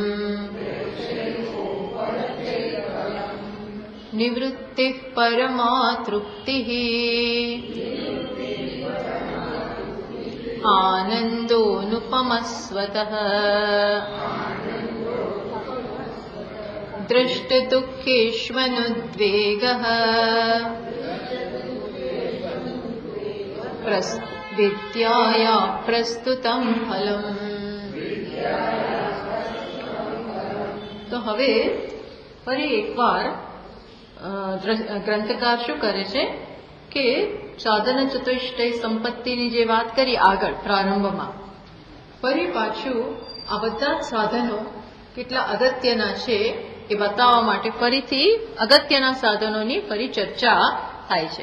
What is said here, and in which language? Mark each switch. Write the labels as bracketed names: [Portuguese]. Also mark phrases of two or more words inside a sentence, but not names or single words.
[Sanskrit] निवृत्तिः परमा तृप्तिः आनन्दोऽनुपमस्वतः दृष्टदुःखेष्वनुद्वेगः विद्याया प्रस्तुतं फलम्। [Gujarati] તો હવે ફરી એકવાર ગ્રંથકાર શું કરે છે કે સાધન ચતુષ્ટય સંપત્તિની જે વાત કરી આગળ પ્રારંભમાં, ફરી પાછું આ બધા જ સાધનો કેટલા અગત્યના છે એ બતાવવા માટે ફરીથી અગત્યના સાધનોની ફરી ચર્ચા થાય છે.